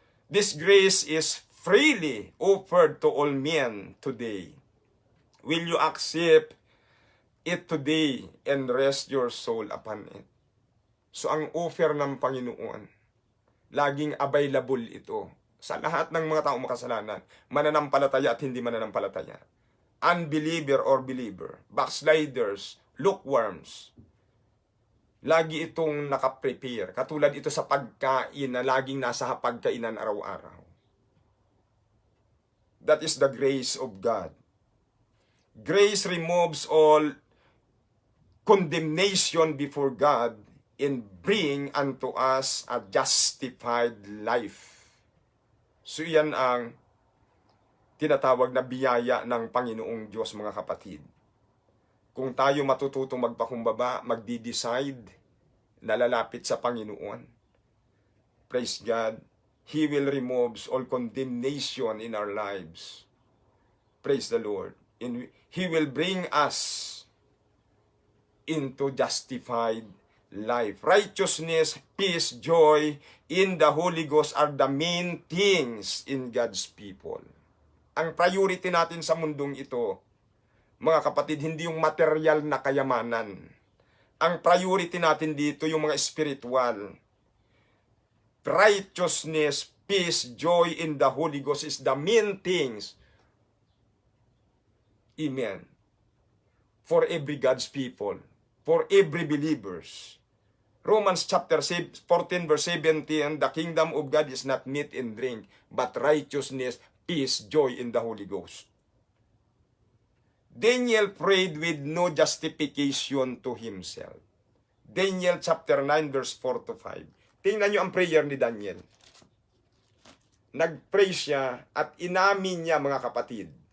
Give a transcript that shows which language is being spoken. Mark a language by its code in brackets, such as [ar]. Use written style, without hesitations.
[en] This grace is freely offered to all men today. Will you accept it today and rest your soul upon it? [tl] So ang offer ng Panginoon, laging available ito sa lahat ng mga taong makasalanan, mananampalataya at hindi mananampalataya, [en] unbeliever or believer, backsliders, lukewarms, [tl] lagi itong nakaprepare. Katulad ito sa pagkain na laging nasa pagkainan araw-araw. [en] That is the grace of God. Grace removes all condemnation before God and bring unto us a justified life. [tl] So yan ang tinatawag na biyaya ng Panginoong Diyos, mga kapatid. Kung tayo matututong magpakumbaba, magdi-decide, nalalapit sa Panginoon, [en] praise God, He will remove all condemnation in our lives. Praise the Lord. And He will bring us into justified life. Righteousness, peace, joy in the Holy Ghost are the main things in God's people. [tl] Ang priority natin sa mundong ito, mga kapatid, hindi yung material na kayamanan. Ang priority natin dito yung mga spiritual. [en] Righteousness, peace, joy in the Holy Ghost is the main things. Amen. For every God's people, for every believers. Romans chapter 14 verse 17, the kingdom of God is not meat and drink, but righteousness, peace, joy in the Holy Ghost. Daniel prayed with no justification to himself. Daniel chapter 9 verse 4 to 5. [tl] Tingnan nyo ang prayer ni Daniel. Nag-pray siya at inamin niya, mga kapatid.